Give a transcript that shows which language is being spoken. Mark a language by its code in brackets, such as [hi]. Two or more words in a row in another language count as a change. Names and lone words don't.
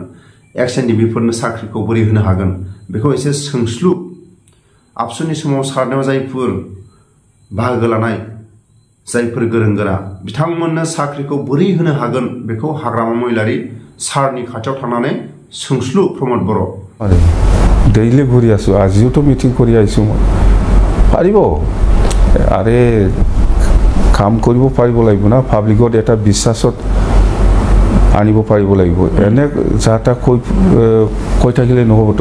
[brx] एक्स एनडिपिफोरनो साख्रिखौ बोरै होनो हागोन? बेखौ एसे सोंस्लु। आबसुनि समाव सारनायाव जायफोर बाहागो लानाय जायफोर गोरों गोरा बिथांमोननो साख्रिखौ बोरै होनो हागोन बेखौ हाग्रामा महिलारि सारनि खाथियाव थांनानै सोंस्लु प्रमद बर'। [as] ডেইলি ঘূৰি আছোঁ, আজিওতো মিটিং কৰি আহিছোঁ মই। পাৰিব, আৰে কাম কৰিব পাৰিব লাগিব না, পাব্লিকত এটা বিশ্বাসত আনিব পাৰিব লাগিব। এনে যা তা কৈ থাকিলে নহ'বতো।